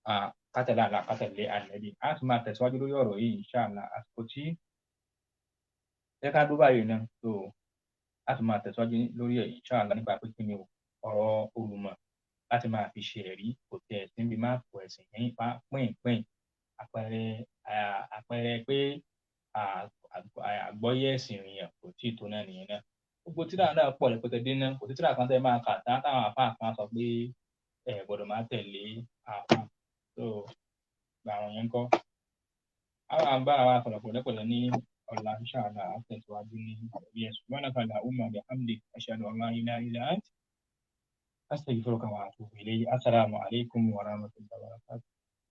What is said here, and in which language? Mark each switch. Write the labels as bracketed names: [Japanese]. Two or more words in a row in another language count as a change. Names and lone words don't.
[Yoruba] kátẹ̀lé àlá kátẹ̀lé ànábì. A tún máa tẹ̀síwájú lórí ọ̀rọ̀ yìí inshallah àsìkò tí ẹ ká dúró báyìí náà so a tún máa tẹ̀síwájú lórí ẹ̀ inshallah nípa pé kí ni ọ̀rọ̀ olùmọ̀ láti máa fi ṣe ẹ̀rí kò tẹ̀ sí bí máa pọ̀ ẹ̀sìn yẹn pínpín àpẹẹrẹ pé àgbọ́yé ẹ̀sìn èèyàn kò tí ì tó náà nìyẹn náà. Gbogbo tírà náà pọ̀ rẹpẹtẹ dé náà kò sí tírà kan tẹ́ máa kà táwọn àfáà kan sọ pé ẹ gbọ́dọ̀ máa tẹ̀lé àfáà so àwọn yẹn ń kọ́. àwọn àbára wa sọ̀rọ̀ pẹ̀lẹ́pẹ̀lẹ́ ní ọ̀la inshallah àtẹ̀síwájú ní ìyẹ [Arabic] سبحانك اللهم وبحمدك أشهد أن لا إله إلا أنت أستغفرك وأتوب إليك. السلام عليكم ورحمة الله وبركاته.